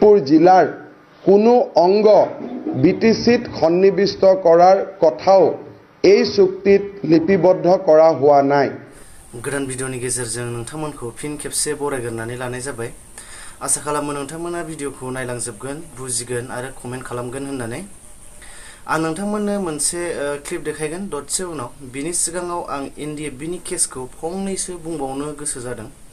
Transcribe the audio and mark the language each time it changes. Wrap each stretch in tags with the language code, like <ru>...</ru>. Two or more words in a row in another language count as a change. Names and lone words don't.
<as>শোণিতপুৰ জিলাৰ কোনো অংগ বিটিচিত সন্নিৱিষ্ট কৰাৰ কথাও এই চুক্তিত লিপিবদ্ধ কৰা হোৱা নাই।</as> <brx>गोदान भिडिअनि गेजेरजों नोंथांमोनखौ फिन खेबसे बरायग्रोनानै लानाय जाबाय। आसा खालामो नोंथांमोना भिडिअखौ नायलांजोबगोन, बुजिगोन आरो कमेन्ट खालामगोन होननानै। आं नोंथांमोननो मोनसे क्लिप देखायगोन दसे उनाव। बिनि सिगाङाव आं एनडिएफबिनि केसखौ फंनैसो बुंबावनो गोसो जादों।</brx>